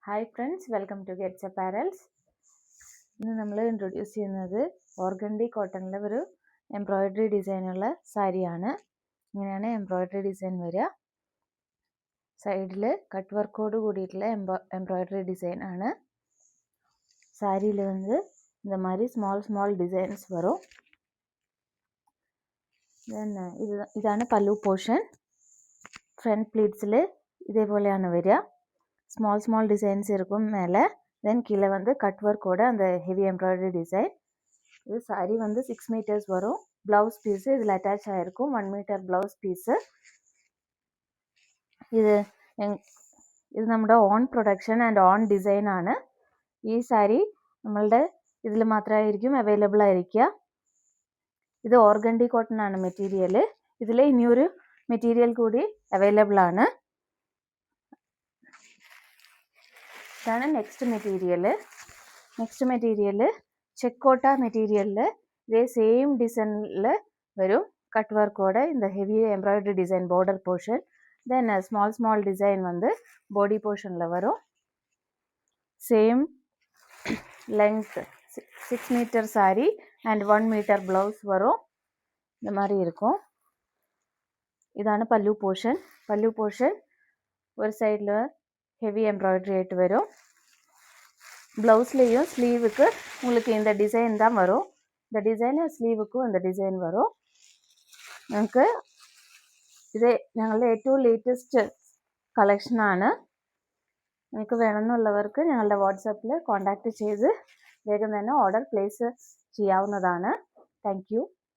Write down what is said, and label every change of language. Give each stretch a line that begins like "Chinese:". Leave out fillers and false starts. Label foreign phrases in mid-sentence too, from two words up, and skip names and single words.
English: Hi friends, welcome to
Malayalam: ഗെറ്റ്സ് അപ്പാരൽസ്. ഇന്ന് നമ്മൾ ഇൻട്രൊഡ്യൂസ് ചെയ്യുന്നത്
English: organdy cotton
Malayalam: ഒരു
English: embroidery design
Malayalam: സാരിയാണ്. ഇങ്ങനെയാണ്
English: embroidery design
Malayalam: വരിക. സൈഡിൽ
English: cut work
Malayalam: കൂടിയിട്ടുള്ള
English: embroidery design
Malayalam: ആണ്. സാരിയിൽ
Tamil: இந்த மாதிரி
English: small designs
Malayalam: വരും. ഇതാണ് പല്ലു പോർഷൻ.
English: front pleats
Malayalam: ഇതേപോലെയാണ് വരിക.
English: small designs
Tamil: இருக்கும் மேலே. தென் கீழே
English: cut work
Tamil: அந்த
English: heavy embroidery design.
Tamil: இது சாரி 6 மீட்டர்ஸ் வரும்.
English: blouse piece
Tamil: இதில் அட்டாச் ஆகிருக்கும். 1 மீட்டர்
English: blouse piece.
Malayalam: ഇത് നമ്മുടെ
English: own production and own design
Malayalam: ആണ്. ഈ സാരി നമ്മളുടെ ഇതിൽ മാത്രമായിരിക്കും അവൈലബിൾ ആയിരിക്കുക. ഇത് ഓർഗൻഡി കോട്ടൺ ആണ് മെറ്റീരിയൽ. ഇതിൽ ഇനിയൊരു മെറ്റീരിയൽ കൂടി അവൈലബിൾ ആണ്. ഇതാണ്
English: next material.
Malayalam: ചെക്കോട്ട മെറ്റീരിയലിൽ ഇതേ
English: same design
Malayalam: വരും. കട്ട് വർക്കോടെ
Tamil: இந்த
English: heavy embroidery design border portion.
Tamil: தென்
English: small design body portion
Tamil: வரும்.
English: same length
Tamil: 6 மீட்டர் சாரி அண்ட் 1 மீட்டர் ப்ளவுஸ் வரும். இந்த மாதிரி இருக்கும். இதான பல்லு போர்ஷன். ஒரு சைடில்
English: heavy embroidery
Tamil: ஆகிட்டு வரும். ப்ளவுஸ்லேயும் ஸ்லீவுக்கு உங்களுக்கு இந்த டிசைன் தான் வரும். இந்த டிசைனு
Malayalam: സ്ലീവുക്കും இந்த ഡിസൈൻ വരും. നിങ്ങൾക്ക് ഇത് ഞങ്ങളുടെ ഏറ്റവും
English: latest collection.
Malayalam: നിങ്ങൾക്ക് വേണമെന്നുള്ളവർക്ക് ഞങ്ങളുടെ വാട്സാപ്പിൽ കോൺടാക്റ്റ് ചെയ്ത് വേഗം തന്നെ
English: order place
Malayalam: ചെയ്യാവുന്നതാണ്.
English: thank you.